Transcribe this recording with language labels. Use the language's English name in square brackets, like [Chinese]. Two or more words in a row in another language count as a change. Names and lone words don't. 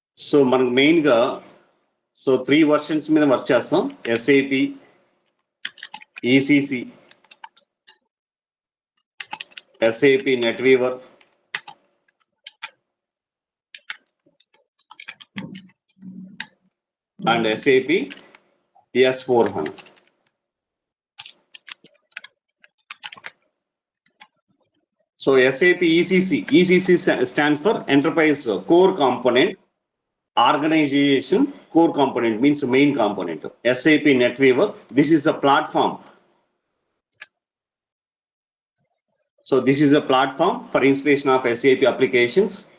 [Telugu] సో మనకు మెయిన్గా సో 3 వర్షన్స్ మీద వర్క్ చేస్తాం. [English] SAP ECC, SAP NetWeaver, and SAP S/4HANA. So SAP ECC stands for Enterprise Core Component. Organization core component means main component. SAP NetWeaver, this is a platform. So this is a platform for installation of SAP applications.